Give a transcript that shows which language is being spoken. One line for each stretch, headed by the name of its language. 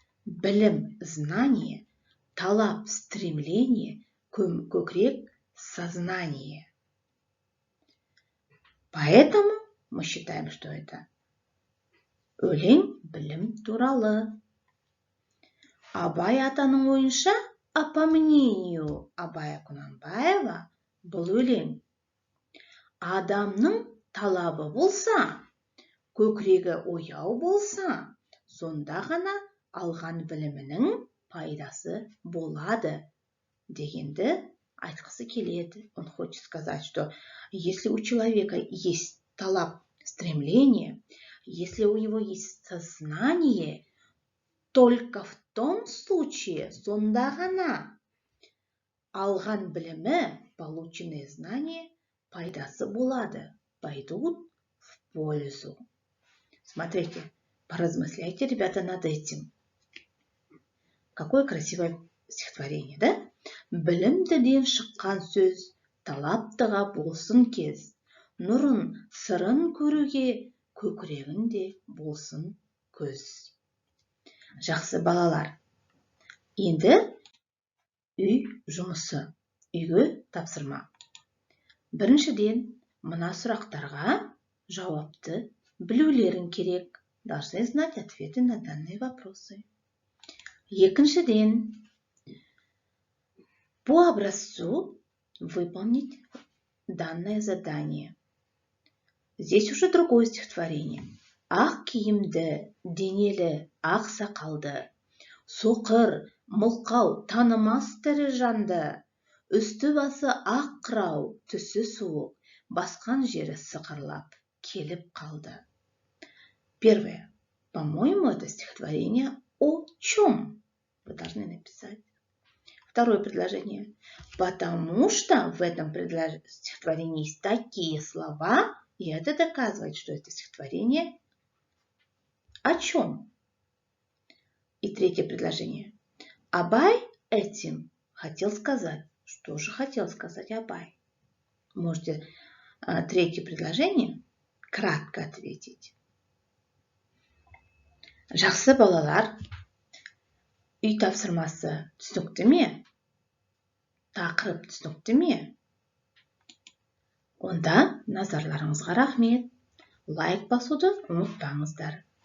Kazakh: Білім, знание, талап, стремление, көкірек, сознание.
Russian: Поэтому мы считаем, что это
Kazakh: өлең білім туралы. Абай атаның ойынша,
Russian: а по мнению
Kazakh: Абая Құнанбаева, бұл өлең. Адамның талабы болса, көкірегі ояу болса, сонда ғана алған білімінің пайдасы болады дегенді айтқысы келеді.
Russian: Он хочет сказать, что если у человека есть талап, стремление, если у него есть сознание, только в том случае,
Kazakh: сонда ғана алған білімі,
Russian: полученные знания,
Kazakh: пайдасы болады,
Russian: пойдут в пользу. Смотрите, поразмысляйте, ребята, над этим. Какое красивое стихотворение, да?
Kazakh: Білімдіден шыққан сөз, талаптыға болсын кез. Нұрын, сырын көруге, көкірегінде болсын көз. Жақсы балалар. Енді үй жұмысы, үйге тапсырма. Біріншіден, мына сұрақтарға жауапты білулерің керек.
Russian: Должны знать ответы на данные вопросы.
Kazakh: Екіншіден,
Russian: по образцу выполнить данное задание. Здесь уже другое стихотворение.
Kazakh: Ақ киімді, денелі, ақ сақалды, соқыр, мылқау, танымас тірі жанды, үсті басы ақ қырау, түсі суық, басқан жері сықырлап, келіп қалды.
Russian: Первое. По-моему, это стихотворение о чем? Вы должны написать. Второе предложение. Потому что в этом стихотворении есть такие слова, и это доказывает, что это стихотворение о чем? И третье предложение. Абай этим хотел сказать. Что же хотел сказать Абай? Можете третье предложение кратко ответить.
Kazakh: Жақсы балалар, үй тапсырмасы түсінікті ме? Тақырып түсінікті ме? Онда назарларыңызға рахмет. Лайк басуды ұмытпаңыздар.